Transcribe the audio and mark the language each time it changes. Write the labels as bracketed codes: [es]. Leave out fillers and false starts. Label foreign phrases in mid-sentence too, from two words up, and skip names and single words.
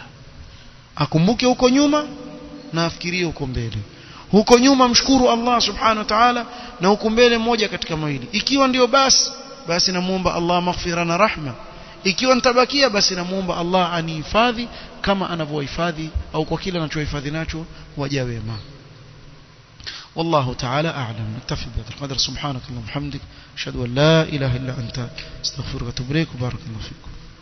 [sw] Akumbuke huko nyuma na afikirie huko mbele. Huko nyuma mshukuru Allah [ar] سبحانه وتعالى, [sw] na huko mbele moja katika mawili. Ikiwa ndio basi namuomba Allah maghfira na rahma. Ikiwa nitabakia basi namuomba Allah anihifadhi kama anavyohifadhi au kwa kile anachohifadhi nacho waja wema. [ar] والله تعالى أعلم. نكتفي بهذا القدر. سبحانك اللهم وبحمدك، أشهد أن لا إله إلا أنت، أستغفرك وأتوب إليك، وبارك الله فيكم.